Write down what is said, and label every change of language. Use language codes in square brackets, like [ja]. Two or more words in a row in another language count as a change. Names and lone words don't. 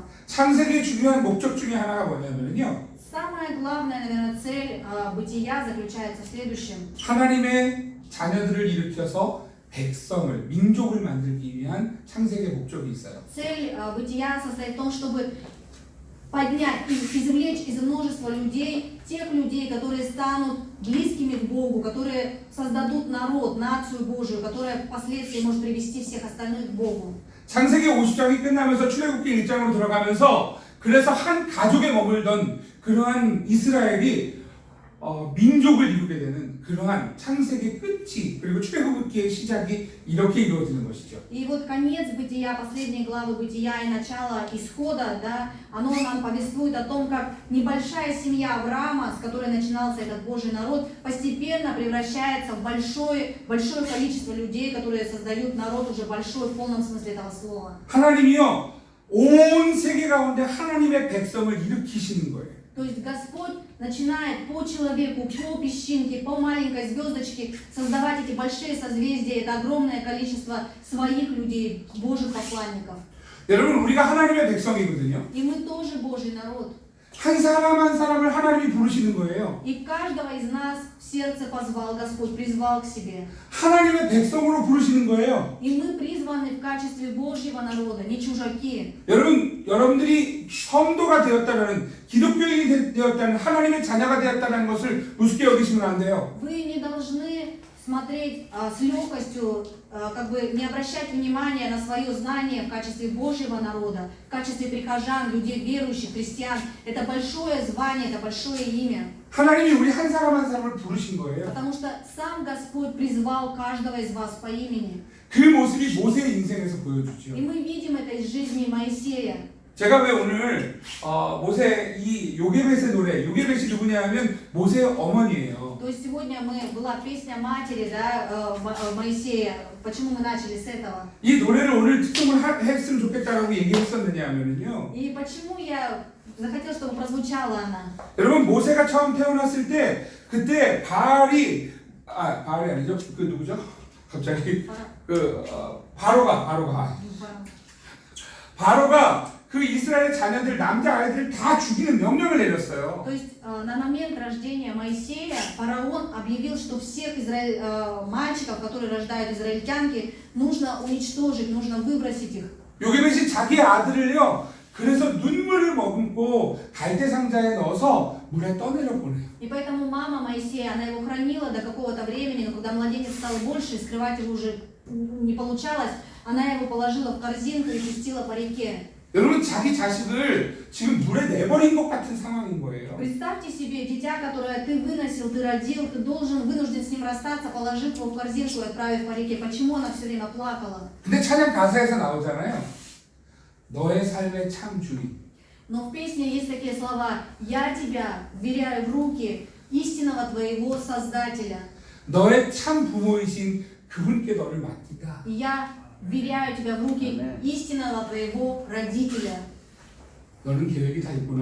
[ko] 창세기의 중요한 목적 중에 하나가 뭐냐면요. [ru] Самая главная, наверное, цель бытия заключается в следующем. [ko] 하나님의 자녀들을 일으켜서 백성을, 민족을 만들기 위한 창세기의 목적이 있어요. [ru] Цель бытия состоит в том, чтобы поднять, извлечь из множества людей, тех людей, которые станут близкими к Богу, которые создадут народ, нацию Божию, которая впоследствии может привести всех остальных к Богу. [ko] 창세기 50장이 끝나면서 출애굽기 1장으로 들어가면서 그래서 한 가족에 머물던 그러한 이스라엘이 민족을 이루게 되는 그러한 창세기 끝이 그리고 출애굽기의 시작이 이렇게 이루어지는 것이죠. [ru] И вот конец Бытия, последней главы Бытия и начало Исхода, да, оно нам повествует о том, как небольшая семья Авраама, с которой начинался этот Божий народ, постепенно превращается в большое количество людей, которые создают народ уже большой в полном смысле этого слова. [ko] 하나님이요 온 세계 가운데 하나님의 백성을 일으키시는 거예요. [ru] То есть Господь начинает по человеку, по песчинке, по маленькой звездочке создавать эти большие созвездия, это огромное количество своих людей, Божьих посланников. [ko] 여러분 우리가 하나님의 백성이거든요. [ru] И мы тоже Божий народ. [ko] 한 사람 한 사람을 하나님이 부르시는 거예요. [ru] И каждого из нас в сердце позвал Господь, призвал к себе. [ko] 하나님의 백성으로 부르시는 거예요. [ru] И мы призваны в качестве Божьего народа, не чужаки. [ko] 여러분들이 성도가 되었다는 기독교인이 되었다는 하나님의 자녀가 되었다는 것을 우습게 여기시면 안 돼요. [ru] Вы не должны смотреть с легкостью, как бы не обращать внимания на свое знание в качестве Божьего народа, в качестве прихожан, людей верующих, христиан. Это большое звание, это большое имя. [ko] 하나님이 우리 한 사람 한 사람을 부르신 거예요. [ru] Потому что сам Господь призвал каждого из вас по имени. [ko] 그 모습이 모세의 인생에서 보여주죠. [ru] И мы видим это из жизни Моисея. [ko] 제가 왜 오늘 모세 이 요게벳의 노래, 요게벳이 누구냐 하면 모세의 어머니예요. [ru] То есть сегодня была песня матери, да, Моисея. Почему мы начали с этого? [ko] 이 노래를 오늘 특종을 했으면 좋겠다라고 얘기했었느냐 하면요. [ru] И почему я захотел, чтобы прозвучала она? [ko] 여러분 모세가 처음 태어났을 때 그때 바알이 아니죠? 그 누구죠? 갑자기 바로가 그 이스라엘 자녀들 남자 아이들을 다 죽이는 명령을 내렸어요. [ru] То есть на момент рождения Моисея фараон объявил, что всех мальчиков, которые рождают израильтянки, нужно уничтожить, нужно выбросить их. [ko] 요게벳이 자기 아들을요. 그래서 눈물을 머금고 갈대 상자에 넣어서 물에 떠내려 보내요. [ru] И поэтому мама Моисея, она его хранила до какого-то времени, но когда младенец стал больше, и скрывать его уже не получалось, она его положила в корзинку и пустила по реке. [ko] 여러분 자기 자식을 지금 물에 내버린 것 같은 상황인 거예요. [ru] Представьте себе дитя, которое ты выносил, ты родил, ты вынужден с ним расстаться, положив его в корзинку и отправив по реке. Почему она все время плакала? [ko] 근데 찬양 가사에서 나오잖아요. 너의 삶의 참 주인. [ru] Но в песне есть такие слова: «Я тебя вверяю в руки истинного твоего Создателя». [ko] 너의 참 부모이신 그분께 너를 맡기다. [ru] И я вверяю тебя в руки истинного твоего Родителя. [ko] 너는 계획이 다 있구나.